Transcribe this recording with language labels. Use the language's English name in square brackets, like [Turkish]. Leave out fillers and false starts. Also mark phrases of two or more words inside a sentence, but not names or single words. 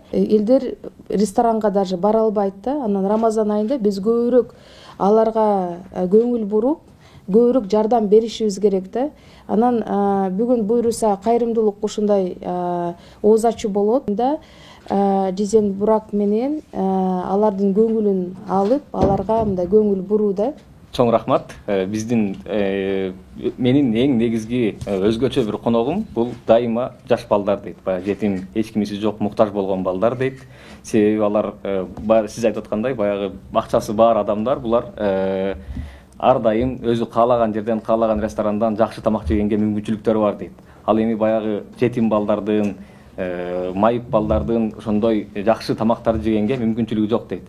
[Kyrgyz] Элдер ресторанга даже бара албайт да. Анан Рамазан айында биз көбүрөөк аларга көңүл буруп, көбүрөөк жардам беришибиз керек да. Анан бүгүн буйруса кайрымдуулук ушундай ооз ачуу болот да. Жизен Бурак менен алардын көңүлүн алып, аларга мындай көңүл буруу да. Чоң рахмат. Менин эң негизги өзгөчө бир коногум бул дайыма жаш балдар дейт. Баягы жетим, эч кимиси жок, муктаж болгон балдар дейт. Себеби алар сиз айтып аткандай баягы акчасы бар адамдар, булар ар дайым өзү каалаган жерден, каалаган ресторандан жакшы тамак жегенге мүмкүнчүлүктөрү бар дейт. Ал эми баягы жетим балдардын, майып балдардын ошондой жакшы тамактарды жегенге мүмкүнчүлүгү жок дейт.